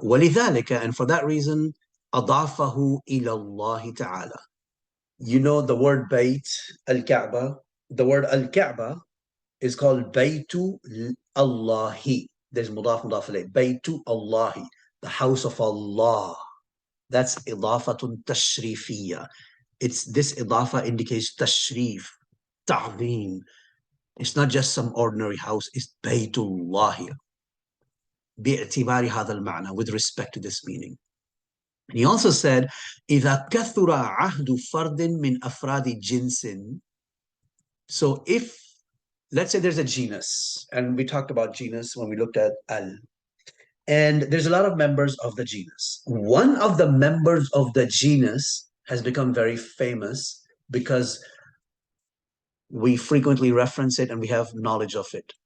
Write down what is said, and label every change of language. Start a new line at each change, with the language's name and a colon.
Arabic: وَلِذَلِكَ,
English: and for that reason,
Arabic: أَضَافَهُ إِلَى اللَّهِ تَعَالَى.
English: The word Bayt, Al-Kaaba, the word Al-Kaaba is called Baytu Allahi. There's mudaf alayh. Baytu Allahi, the house of Allah. That's idafatun tashrifiyya. This idafa indicates tashrif, ta'zim. It's not just some ordinary house, it's Baytullahi.
Arabic: باعتبار هذا المعنى,
English: with respect to this meaning. And he also said,
Arabic: إذا كثر عهد فرد من أفراد جنس.
English: So let's say there's a genus, and we talked about genus when we looked at al, And there's a lot of members of the genus. One of the members of the genus has become very famous because we frequently reference it and we have knowledge of it.